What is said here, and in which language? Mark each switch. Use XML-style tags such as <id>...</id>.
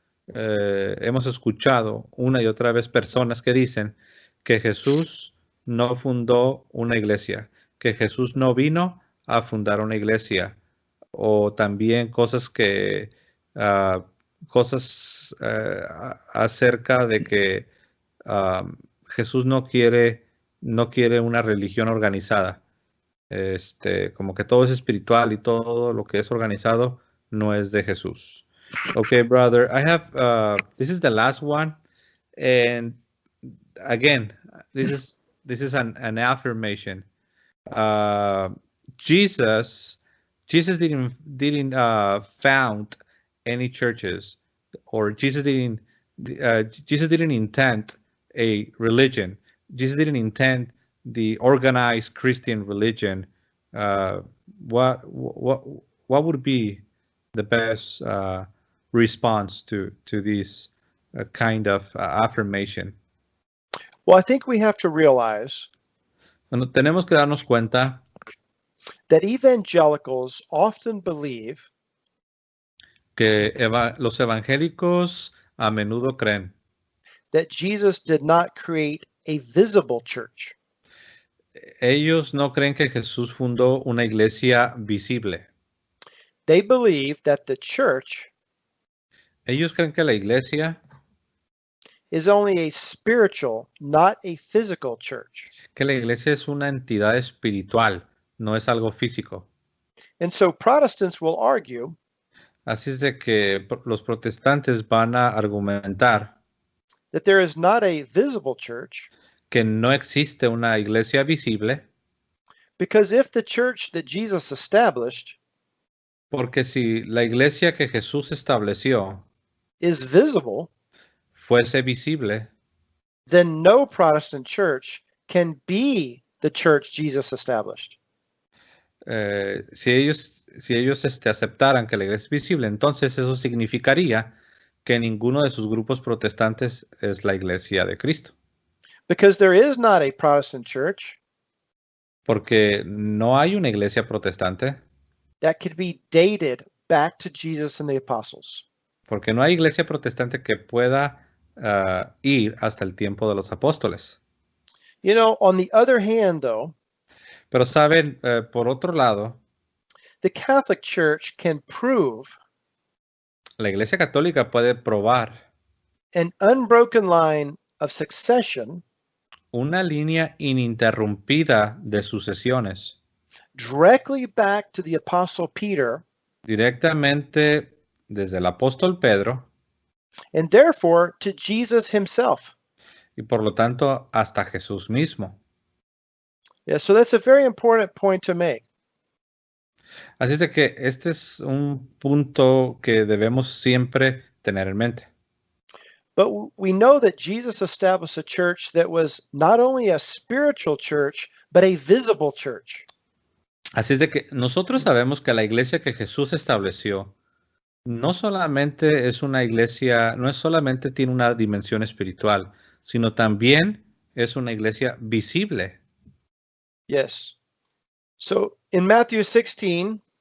<es>Hemos escuchado una y otra vez personas que dicen que Jesús no fundó una iglesia, que Jesús no vino a fundar una iglesia, o también cosas acerca de que Jesús no quiere una religión organizada. Como que todo es espiritual y todo lo que es organizado no es de Jesús.</es> <en>Okay, brother, I have this is the last one, and again, this is an affirmation. Jesus didn't found any churches, or Jesus didn't intend a religion. Jesus didn't intend the organized Christian religion. What would be the best response to this kind of affirmation? Well, I think we have to realize</en> <es>Bueno, tenemos que darnos cuenta</es> <en>that evangelicals often believe</en> <es>que los evangélicos a menudo creen</es> <en>that Jesus did not create a visible church.</en> <es>Ellos no creen que Jesús fundó una iglesia visible.</es> <en>They believe that the church</en> <es>Ellos creen que la iglesia</es> <en>is only a spiritual, not a physical church.</en> <es>Que la iglesia es una entidad espiritual, no es algo físico.</es> <en>And so Protestants will argue</en> <es>Así es de que los protestantes van a argumentar</es> <en>that there is not a visible church</en> <es>que no existe una iglesia visible,</es> <en>because if the church that Jesus established</en> <es>porque si la iglesia que Jesús estableció</es> <en>is visible,</en> <es>fuese visible,</es> <en>then no Protestant church can be the church Jesus established.</en> <es>Si ellos aceptaran que la iglesia es visible, entonces eso significaría que ninguno de sus grupos protestantes es la iglesia de Cristo.</es> <en>Because there is not a Protestant church</en> <es>Porque no hay una iglesia protestante.</es> <en>that could be dated back to Jesus and the apostles.</en> <es>Porque no hay iglesia protestante que pueda ir hasta el tiempo de los apóstoles.</es> <en>You know, on the other hand, though,</en> <es>Pero saben, por otro lado,</es> <en>the Catholic Church can prove</en> <es>la iglesia católica puede probar</es> <en>an unbroken line of succession</en> <es>una línea ininterrumpida de sucesiones</es> <en>directly back to the Apostle Peter</en> <es>directamente desde el apóstol Pedro</es> <en>and therefore to Jesus himself.</en> <es>y por lo tanto hasta Jesús mismo.</es> <en>Yeah, so that's a very important point to make.</en> <es>Así es de que este es un punto que debemos siempre tener en mente.</es> <en>But we know that Jesus established a church that was not only a spiritual church, but a visible church.</en> <es>Así es de que nosotros sabemos que la iglesia que Jesús estableció no solamente es una iglesia, no es solamente tiene una dimensión espiritual, sino también es una iglesia visible.</es> <en>Yes. So in Matthew 16,</en>